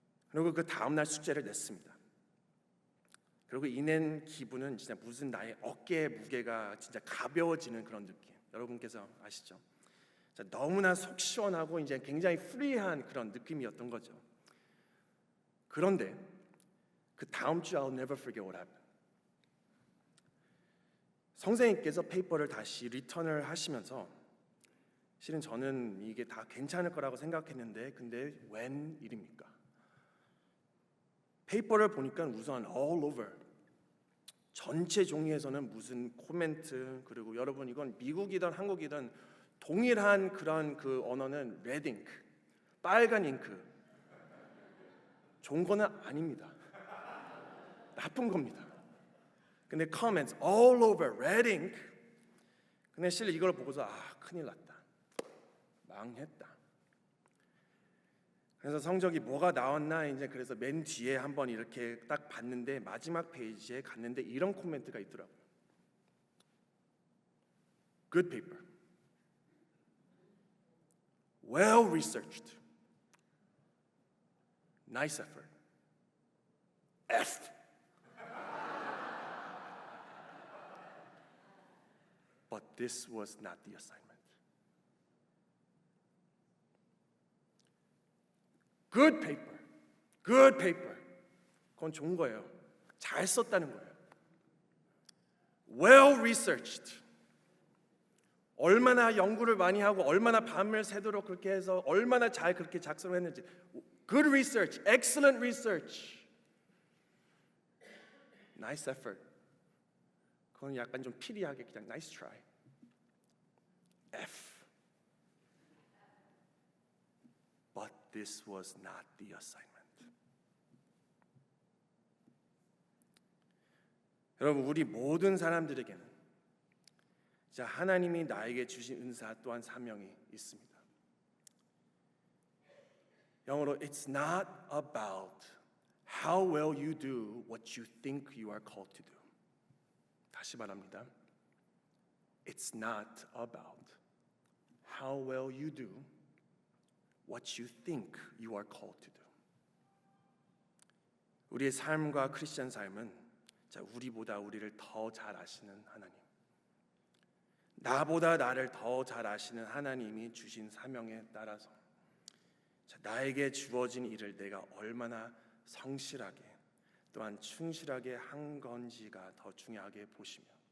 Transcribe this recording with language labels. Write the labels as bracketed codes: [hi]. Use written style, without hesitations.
[ko] 그리고 그 다음 날 숙제를 냈습니다. 그리고 이낸 기분은 진짜 무슨 나의 어깨의 무게가 진짜 가벼워지는 그런 느낌. 여러분께서 아시죠? 너무나 속 시원하고 이제 굉장히 프리한 그런 느낌이었던 거죠. 그런데 그 다음 주 [en] I'll never forget what happened. [ko] 선생님께서 페이퍼를 다시 리턴을 하시면서 실은 저는 이게 다 괜찮을 거라고 생각했는데 근데 웬일입니까? 페이퍼를 보니까 우선 [en] all over [ko] 전체 종이에서는 무슨 코멘트, 그리고 여러분 이건 미국이든 한국이든 동일한 그런 그 언어는 레드 잉크, 빨간 잉크. 좋은 거는 아닙니다. 나쁜 겁니다. 근데 [en] comments all over red ink. [ko] 근데 실은 이걸 보고서 큰일 났다, 망했다. 그래서 성적이 뭐가 나왔나 이제 그래서 맨 뒤에 한번 이렇게 딱 봤는데 마지막 페이지에 갔는데 이런 코멘트가 있더라고요. [en] Good paper. Well researched. Nice effort. F. But this was not the assignment. Good paper. Good paper. [ko] 그건 좋은 거예요. 잘 썼다는 거예요. [en] Well researched. [ko] 얼마나 연구를 많이 하고 얼마나 밤을 새도록 그렇게 해서 얼마나 잘 그렇게 작성을 했는지. [en] Good research, excellent research. Nice effort. [ko] 그건 약간 좀 피리하게 그냥 [en] nice try. F. But this was not the assignment. [ko] 여러분, 우리 모든 사람들에게는 자, 하나님이 나에게 주신 은사 또한 사명이 있습니다. 영어로 [en] It's not about how well you do what you think you are called to do. [ko] 다시 말합니다. [en] It's not about how well you do what you think you are called to do. [ko] 우리의 삶과 크리스천 삶은 자, 우리보다 우리를 더 잘 아시는 하나님, 나보다 나를 더 잘 아시는 하나님이 주신 사명에 따라서 자, 나에게 주어진 일을 내가 얼마나 성실하게 또한 충실하게 한 건지가 더 중요하게 보시며